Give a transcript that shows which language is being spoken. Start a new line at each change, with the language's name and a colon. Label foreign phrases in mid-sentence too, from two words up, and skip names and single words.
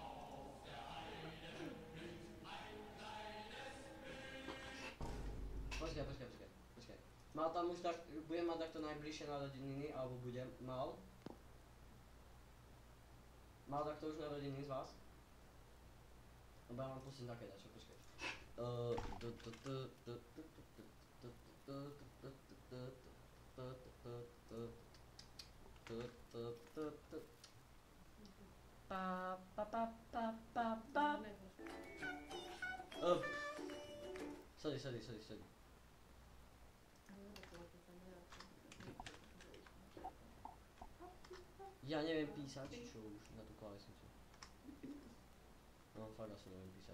Slovak: Počkaj. Mal tam už tak, budem mať takto najbližšie narodeniny, alebo budem mal. Mal takto už narodení z vás? Lebo ja vám pustím také dačo, počkaj. Pa, pa, pa, pa, pa, pa. Sorry. Ja neviem písať, čo už na tú klávesnicu. No, fakt asi neviem písať.